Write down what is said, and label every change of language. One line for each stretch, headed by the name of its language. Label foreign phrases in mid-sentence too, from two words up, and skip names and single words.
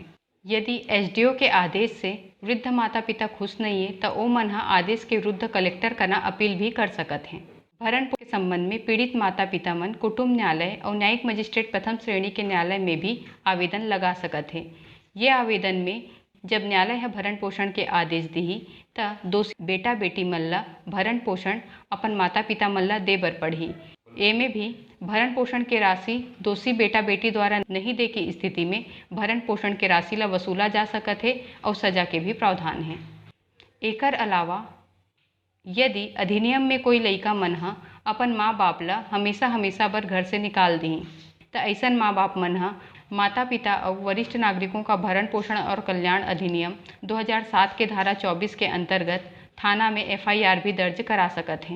Chhattisgarhi: यदि एसडीओ के आदेश से वृद्ध माता पिता खुश नहीं है तो ओ मन आदेश के विरुद्ध कलेक्टर करना अपील भी कर सकत हैं। भरण के संबंध में पीड़ित माता पिता मन कुटुंब न्यायालय और न्यायिक मजिस्ट्रेट प्रथम श्रेणी के न्यायालय में भी आवेदन लगा सकत हैं। ये आवेदन में जब न्यायालय भरण पोषण के आदेश दी त दोषी बेटा बेटी मन ला भरण पोषण अपन माता पिता मन ला दे बर पड़ही। एमे भी भरण पोषण के राशि दोषी बेटा बेटी द्वारा नहीं दे की स्थिति में भरण पोषण के राशि ला वसूला जा सकत है और सजा के भी प्रावधान है। एकर अलावा यदि अधिनियम में कोई लइका मन अपन माँ बाप ला हमेशा हमेशा बर घर से निकाल दी तो ऐसा माँ बाप मन माता पिता और वरिष्ठ नागरिकों का भरण पोषण और कल्याण अधिनियम 2007 के धारा 24 के अंतर्गत थाना में एफआईआर भी दर्ज करा सकत हैं।